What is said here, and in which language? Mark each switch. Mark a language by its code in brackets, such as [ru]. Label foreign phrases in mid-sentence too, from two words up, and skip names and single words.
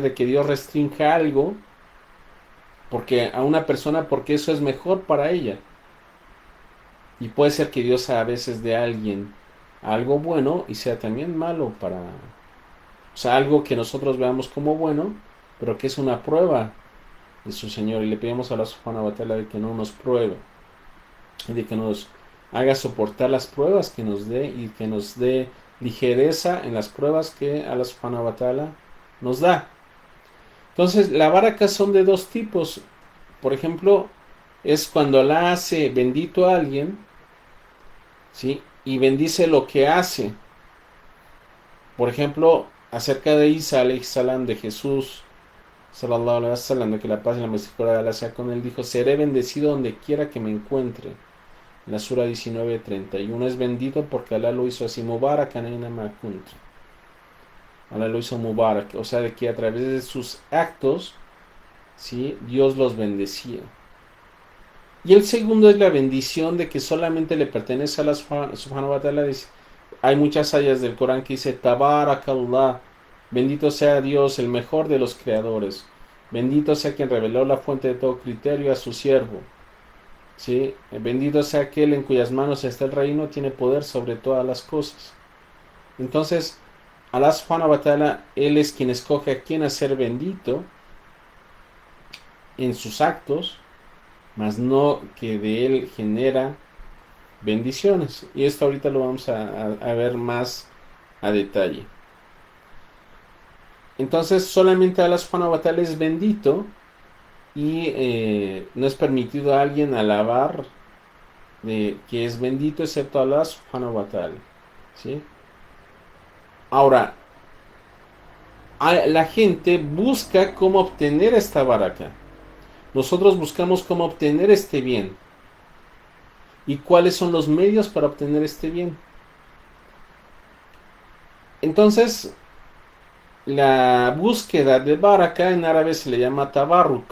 [es] de que Dios restrinja algo porque a una persona porque eso es mejor para ella, y puede ser que Dios a veces dé a alguien algo bueno y sea también malo para, o sea, algo que nosotros veamos como bueno pero que es una prueba de su Señor, y le pedimos a [ar] Allah subhanahu wa ta'ala [es] de que no nos pruebe y de que nos haga soportar las pruebas que nos dé, y que nos dé ligereza en las pruebas que [ar] Allah subhanahu wa ta'ala [es] nos da. Entonces, la baraka son de dos tipos. Por ejemplo, es cuando Allah hace bendito a alguien, ¿sí? Y bendice lo que hace. Por ejemplo, acerca de Isa [ar] alayhi salam, [es] de Jesús [ar] sallallahu alaihi wasallam, [es] de que la paz y la misericordia de Allah sea con él, dijo: seré bendecido donde quiera que me encuentre. En la sura 19:31 es bendito porque Allah lo hizo así: [ar] Mubarak aneina makunt. [es] Allah lo hizo Mubarak, o sea, de que a través de sus actos, ¿sí? Dios los bendecía. Y el segundo es la bendición de que solamente le pertenece a [ar] Allah subhanahu wa ta'ala. [es] Hay muchas ayas del Corán que dice: Tabarakallah, bendito sea Dios, el mejor de los creadores. Bendito sea quien reveló la fuente de todo criterio a su siervo. ¿Sí? Bendito sea aquel en cuyas manos está el reino, tiene poder sobre todas las cosas. Entonces, [ar] Allah subhanahu wa ta'ala, [es] Él es quien escoge a quien hacer bendito en sus actos, mas no que de Él genera bendiciones. Y esto ahorita lo vamos a ver más a detalle. Entonces, solamente [ar] Allah subhanahu wa ta'ala [es] es bendito, y no es permitido a alguien alabar de que es bendito excepto [ar] Allah subhanahu wa ta'ala, [es] ¿sí? Ahora, la gente busca cómo obtener esta baraka. Nosotros buscamos cómo obtener este bien. ¿Y cuáles son los medios para obtener este bien? Entonces, la búsqueda de baraka en árabe se le llama tabarruk.